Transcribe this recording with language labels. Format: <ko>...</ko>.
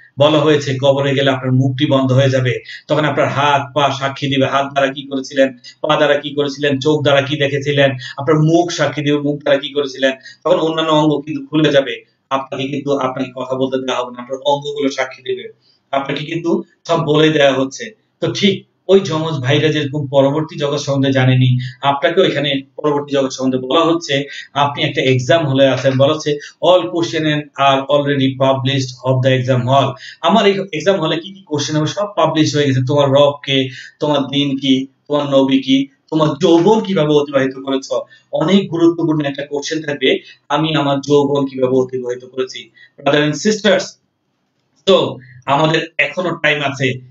<bn>বলা হয়েছে কবরে গেলে আপনার মুখটি বন্ধ হয়ে যাবে, তখন আপনার হাত পা সাক্ষী দিবে, হাত দ্বারা কি করেছিলেন, পা দ্বারা কি করেছিলেন, চোখ দ্বারা কি দেখেছিলেন, আপনার মুখ সাক্ষী দিবে, মুখ দ্বারা কি করেছিলেন। তখন অন্যান্য অঙ্গ কিন্তু খুলে যাবে, আপনাকে কথা বলতে দেওয়া হবে না, আপনার অঙ্গগুলো সাক্ষী দিবে। আপনাকে কিন্তু সব বলে দেওয়া হচ্ছে। তো ঠিক ওই যমজ ভাইরা যেরকম পরবর্তী জগৎ সম্বন্ধে জানেনি, আপনাকেও এখানে পরবর্তী জগৎ সম্বন্ধে বলা হচ্ছে। আপনি একটা এক্সাম হলে আছেন, বলা হচ্ছে</bn> <en>all question are already published of the exam hall।</en> <bn>আমার এই এক্সাম হলে কি কি কোশ্চেন হবে সব পাবলিশ হয়ে গেছে। তোমার রব কে, তোমার দিন কি, তোমার নবী কি, তোমার যৌবন কিভাবে অতিবাহিত করেছ। অনেক গুরুত্বপূর্ণ একটা কোশ্চেন থাকবে, আমি আমার যৌবন কিভাবে অতিবাহিত করেছি। ব্রাদার এন্ড সিস্টার্স, তো আমাদের এখনো টাইম আছে।</bn>